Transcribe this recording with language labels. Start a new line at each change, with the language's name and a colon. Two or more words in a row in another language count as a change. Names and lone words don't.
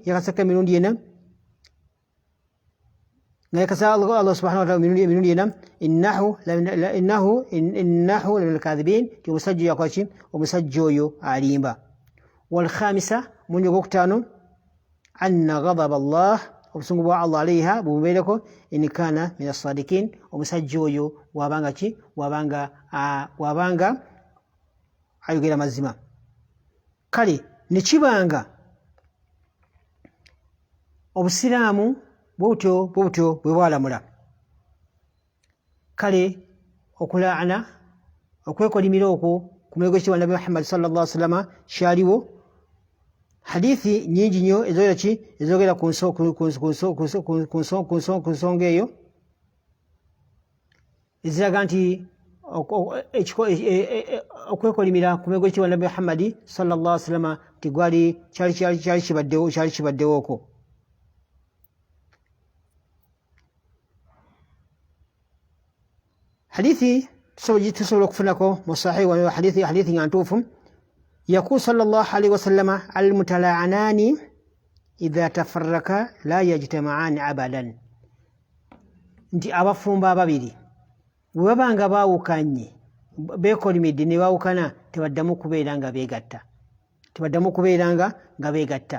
Ganda: Yakasaka emirundi ena, nga yakasa
Arabic: الله سبحانه وتعالى
Ganda: emirundi ena,
Arabic: إنه لمن الكاذبين,
Ganda: ti omusajja yakola ki? Omusajja oyo alimba.
Arabic: والخامسة
Ganda: munyo gwokutaano
Arabic: أن غضب الله,
Ganda: obusungu bwa Allah alayha bumubeereko,
Arabic: إن كان من الصادقين,
Ganda: omusajja oyo wabanga ki? Wabanga ayogera mazima. Kale nekibanga obusiraamu bwotyo bwe bwalamula, kale okulaana okwekolimira okwo ku muligo ekitibwa Nabi Muhammad
Arabic: صلى الله عليه وسلم
Ganda: kyaliwo. Hadithi nyingi nnyo ezogera ku nsonga eyo eziraga nti okwekolimira ku muligo ekitibwa Nabi Muhammad
Arabic: صلى الله عليه وسلم
Ganda: tigwali kyali kibaddewooko. Hadithi tusobola okufunako mu sahih wa hadithi nga ntuufu.
Arabic: يقول صلى الله عليه وسلم المتلاعنان إذا تفرقا لا يجتمعان أبدا,
Ganda: nti abafumba ababiri bwe babanga baawukanye beekolimidde ne baawukana tebaddamu kubeera nga beegatta.